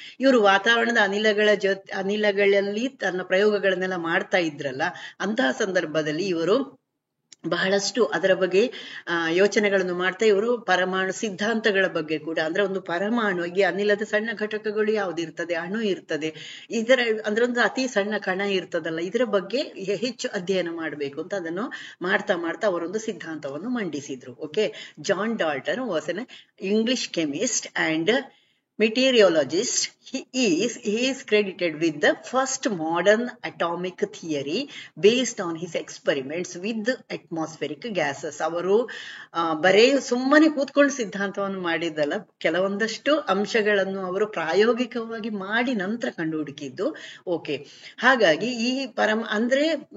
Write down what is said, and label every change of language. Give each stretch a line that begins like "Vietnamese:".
Kannada: ಇವರು ವಾತಾವರಣದ ಅನಿಲಗಳಲ್ಲಿ ತನ್ನ ಪ್ರಯೋಗಗಳನ್ನೆಲ್ಲ ಮಾಡ್ತಾ ಇದ್ರಲ್ಲ, ಅಂತಹ ಸಂದರ್ಭದಲ್ಲಿ ಇವರು ಬಹಳಷ್ಟು ಅದರ ಬಗ್ಗೆ ಯೋಚನೆಗಳನ್ನು ಮಾಡ್ತಾ ಇವರು ಪರಮಾಣು ಸಿದ್ಧಾಂತಗಳ ಬಗ್ಗೆ ಕೂಡ, ಅಂದ್ರೆ ಒಂದು ಪರಮಾಣುವಿಗೆ ಅನಿಲದ ಸಣ್ಣ ಘಟಕಗಳು ಯಾವ್ದಿರ್ತದೆ, ಅಣು ಇರ್ತದೆ, ಇದರ ಅಂದ್ರೆ ಒಂದು ಅತಿ ಸಣ್ಣ ಕಣ ಇರ್ತದಲ್ಲ, ಇದರ ಬಗ್ಗೆ ಹೆಚ್ಚು ಅಧ್ಯಯನ ಮಾಡಬೇಕು ಅಂತ ಅದನ್ನು ಮಾಡ್ತಾ ಮಾಡ್ತಾ ಅವರೊಂದು ಸಿದ್ಧಾಂತವನ್ನು ಮಂಡಿಸಿದ್ರು.
English: Okay, John Dalton was an English chemist and meteorologist. He is credited with the first modern atomic theory based on his experiments with atmospheric gases.
Kannada: ಅವರು ಬರೇ ಸುಮ್ಮನೆ ಕೂತ್ಕೊಂಡು ಸಿದ್ಧಾಂತವನ್ನು ಮಾಡಿದ್ದಲ್ಲ, ಕೆಲವೊಂದಷ್ಟು ಅಂಶಗಳನ್ನು ಅವರು ಪ್ರಾಯೋಗಿಕವಾಗಿ ಮಾಡಿ ನಂತರ ಕಂಡು ಹುಡುಕಿದ್ದು. ಓಕೆ, ಹಾಗಾಗಿ ಈ ಅಂದ್ರೆ